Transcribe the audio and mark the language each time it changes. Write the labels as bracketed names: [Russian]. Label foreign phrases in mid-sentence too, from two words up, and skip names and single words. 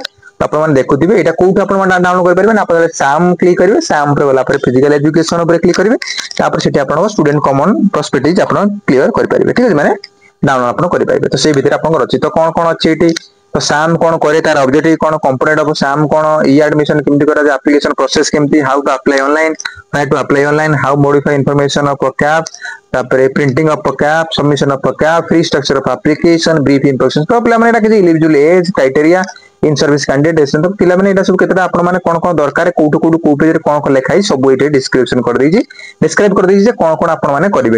[Odia] ଆପଣ ମାନେ ଦେଖୁଥିବେ ଏଇଟା କୋଉଠି ଆପଣ ମାନେ ଡାଉନଲୋଡ କରିପାରିବେ ନା, ଆପଣ ସାମ୍ କ୍ଲିକ୍ କରିବେ, ସାମ୍ ଉପରେ ଗଲା ପରେ [English] physical education [Odia] ଉପରେ କ୍ଲିକ୍ କରିବେ, ତାପରେ ସେଠି ଆପଣଙ୍କ [English] student common perspective [Odia] ଆପଣ କ୍ଲିୟର କରିପାରିବେ। ଠିକ ଅଛି, ମାନେ ଡାଉନଲୋଡ ଆପଣ କରିପାରିବେ। ତ ସେଇ ଭିତରେ ଆପଣଙ୍କର ଅଛି, ତ କଣ କଣ ଅଛି ଏଠି, ତ ସାମ୍ କଣ କରେ, ତାର ଅବଜେକ୍ଟିଭ କଣ, [English] component of SAMS [Odia] କଣ, [English] e admission [Odia] କେମିତି କରାଯାଏ, [English] application process [Odia] କେମିତି, [English] how to apply online, to apply online, how modify information of POCAP, ତାପରେ printing of POCAP, submission of POCAP, free structure of application, brief instruction. [Odia] ତ ପିଲାମାନେ ଏଟା କିଛି [English] eligible age criteria in service candidate, [Odia] ତ ପିଲାମାନେ ଏଟା ସବୁ କେତେଟା ଆପଣ ମାନେ କଣ କଣ ଦରକାର, କୋଉଠୁ କୋଉଠୁ କୋଉ ପେଜରେ କଣ କଣ ଲେଖା ହେଇଛି ସବୁ ଏଇଠି ଡିସ୍କ୍ରିପସନ କରିଦେଇଛି, ଡେସ୍କ୍ରାଇବ କରିଦେଇଛି ଯେ କଣ କଣ ଆପଣ ମାନେ କରିବେ।